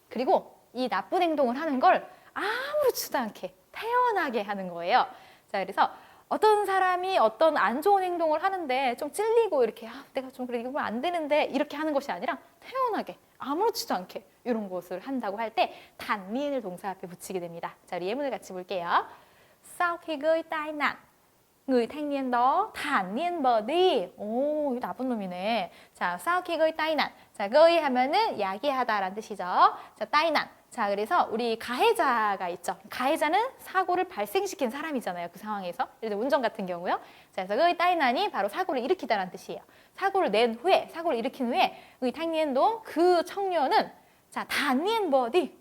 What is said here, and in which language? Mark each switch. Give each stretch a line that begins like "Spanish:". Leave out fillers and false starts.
Korean: 그리고 이 나쁜 행동을 하는 걸 아무렇지도 않게 태연하게 하는 거예요. 자, 그래서 어떤 사람이 어떤 안 좋은 행동을 하는데 좀 찔리고 이렇게 내가 좀 그래 이거 안 되는데 이렇게 하는 것이 아니라 태연하게 아무렇지도 않게 이런 것을 한다고 할 때 단니엔을 동사 앞에 붙이게 됩니다. 자, 우리 예문을 같이 볼게요.
Vietnamese: Sau khi gây tai nạn, người thanh niên đó thản nhiên bỏ đi.
Korean: 오, 이거 나쁜 놈이네. 자,
Vietnamese: sau khi gây tai nạn.
Korean: 자, gây 하면은 야기하다라는 뜻이죠. 자, tai nạn. 자, 그래서 우리 가해자가 있죠. 가해자는 사고를 발생시킨 사람이잖아요. 그 상황에서. 예를 들어 운전 같은 경우요. 자, 그래서
Vietnamese: gây tai nạn
Korean: 이 바로 사고를 일으키다라는 뜻이에요. 사고를 낸 후에, 사고를 일으킨 후에 의 thanh nien도 그 청년은 자,
Vietnamese: thản nhiên bỏ đi.